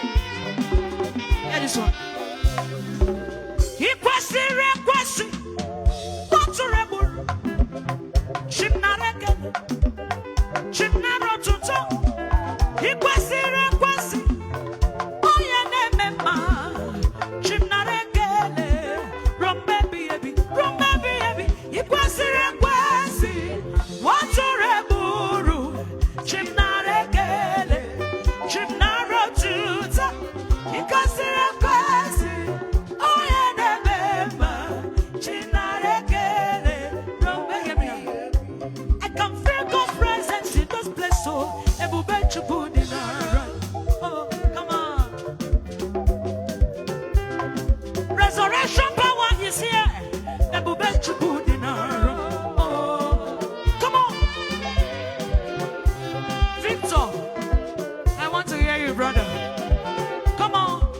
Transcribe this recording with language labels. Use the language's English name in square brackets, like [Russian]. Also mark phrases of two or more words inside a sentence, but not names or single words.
[English] Hear this one. [Igbo] Ị kwesịrị ekwesị, ọ tụrụ egburu. Chi m nara ekele, chi m nara otuto. Ị kwesịrị ekwesị, onye na-eme mma. Chi m nara ekele, ruo mgbe ebighị ebi, ruo mgbe ebighị ebi. Ị kwesịrị ekwesị, ọ tụrụ egburu. Chi m nara ekele, chi m nara otuto. Ị kwesịrị ekwesị, onye na-eme mma. Chi m nara ekele, ruo mgbe ebighị ebi. [English] I can feel God's presence in this place, so [Igbo] ebube Chukwu dị n'ara. [English] Oh, come on. Resurrection power is here. [Igbo] Ebube Chukwu dị n'ara. [English] Oh, come on. Victor, I want to hear you, brother. Come on.